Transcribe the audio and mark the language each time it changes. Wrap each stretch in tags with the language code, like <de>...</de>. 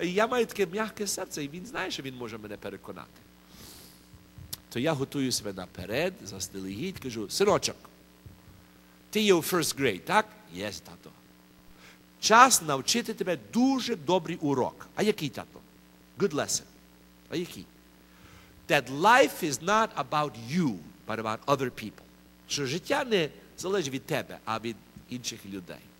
<uk>І я маю таке м'яке серце, і він знає, що він може мене переконати. То я готую себе наперед, заздалегідь, кажу: синочок, ти є у</uk> <en>first grade,</en> <uk>так? Єс, тато. Час навчити тебе дуже добрий урок. А який, тато?</uk> <en>Good lesson.</en> <uk>А який?</uk> <en>That life is not about you, but about other people.</en> <uk>Що життя не залежить від тебе, а від інших людей.</uk>